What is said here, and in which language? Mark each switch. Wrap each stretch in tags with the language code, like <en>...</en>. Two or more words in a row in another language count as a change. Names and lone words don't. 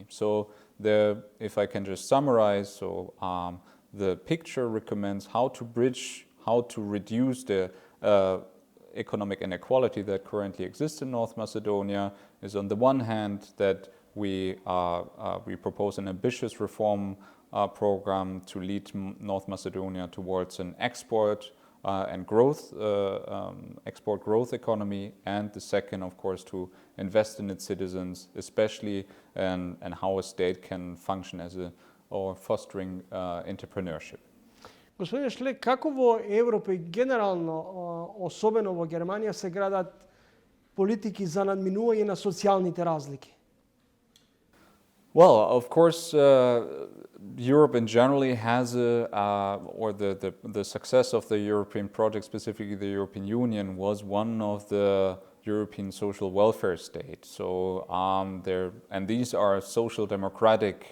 <en>So if I can just summarize, the picture recommends how to reduce the economic inequality that currently exists in North Macedonia is, on the one hand, that we propose an ambitious reform program to lead North Macedonia towards an export growth economy, and the second, of course, to invest in its citizens, especially and how a state can function or fostering entrepreneurship.</en> <mk>Господин Шлек, како во Европа и генерално, особено во Германија, се градат политики за надминување на социјалните разлики?</mk> <en>Well, of course, Europe in general has the success of the European project, specifically the European Union, was one of the European social welfare state. So these are social democratic.</en>